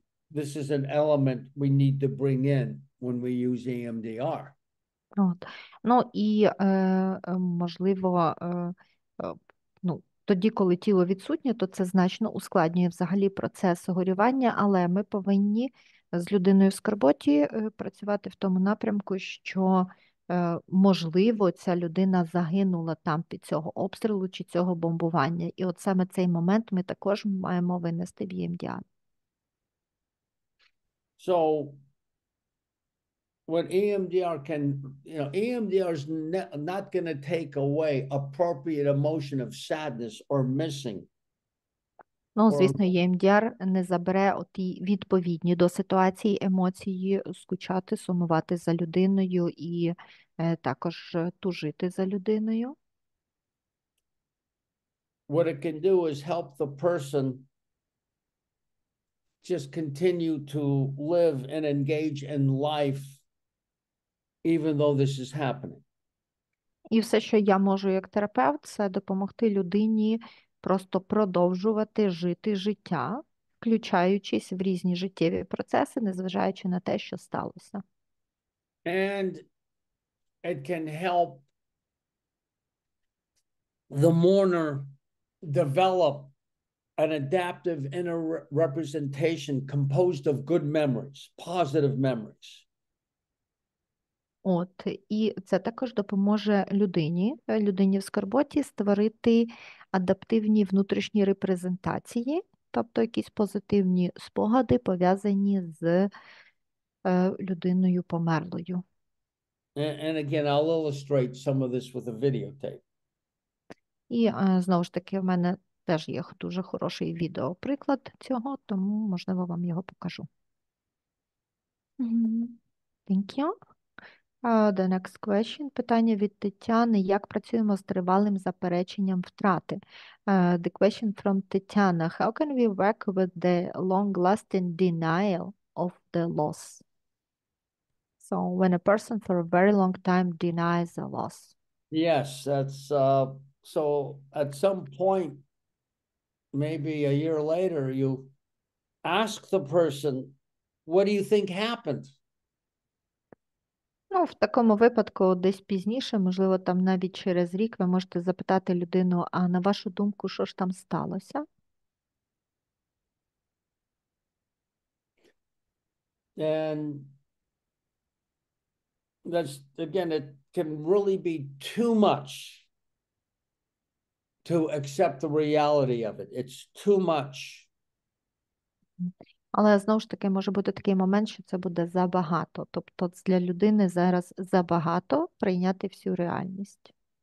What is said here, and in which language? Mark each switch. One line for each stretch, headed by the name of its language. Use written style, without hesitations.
English: this is an element we need to bring in when we use EMDR.
Ukrainian: От. Ну і можливо, ну, тоді, коли тіло відсутнє, то це значно ускладнює взагалі процес горювання, але ми повинні з людиною в скорботі працювати в тому напрямку, що можливо ця людина загинула там під цього обстрілу чи цього бомбування. І от саме цей момент ми також маємо винести в EMDR.
English: So what EMDR can, EMDR is not going to take away appropriate emotion of sadness or missing.
Ukrainian: Ну, звісно, EMDR не забере оті відповідні до ситуації емоції, скучати, сумувати за людиною і також тужити за людиною.
English: What it can do is help the person just continue to live and engage in life even though this is happening.
Ukrainian: І все, що я можу як терапевт, це допомогти людині просто продовжувати жити життя, включаючись в різні життєві процеси, незважаючи на те, що сталося.
English: And it can help the mourner develop an adaptive inner representation composed of good memories, positive memories.
Ukrainian: От, і це також допоможе людині в скорботі створити адаптивні внутрішні репрезентації, тобто якісь позитивні спогади, пов'язані з людиною померлою.
English: And again, I'll illustrate some of this with a videotape.
Ukrainian: І знову ж таки, в мене теж є дуже хороший відеоприклад цього, тому, можливо, вам його покажу.
English: Thank you. The next question.
Ukrainian: Питання від Тетяни. Як працюємо з тривалим запереченням втрати?
English: The question from Тетяна. How can we work with the long-lasting denial of the loss? So when a person for a very long time denies a loss. Yes, that's so at some point, maybe a year later, you ask the person, what do you think happened?
Ukrainian: Ну, в такому випадку десь пізніше, можливо, там навіть через рік ви можете запитати людину, а на вашу думку, що ж там сталося?
English: And that's, again, it can really be too much to accept the reality of it. It's too much.
Ukrainian: Але, знову ж таки, може бути такий момент, що це буде забагато. Тобто для людини зараз забагато прийняти всю реальність.